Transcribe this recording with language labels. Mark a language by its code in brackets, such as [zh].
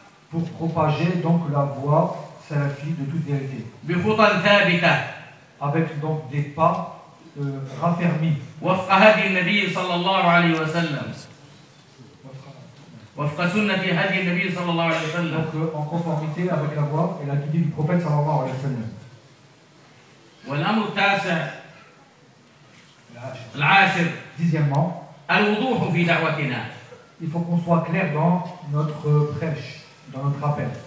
[fr] Pour propager donc, la voie salafie de toute vérité. Avec donc, des pas raffermis. [ar] وفق هدي النبي صلى الله عليه وسلم. وفق سنة هدي النبي صلى الله عليه وسلم. [fr] Donc en conformité avec la voix et la guidée du prophète [ar] صلى الله عليه وسلم. والأمر التاسع. العاشر. [fr] Dixièmement. [ar] الوضوح في دعوتنا. [fr] Il faut qu'on soit clair dans notre prêche, dans notre appel.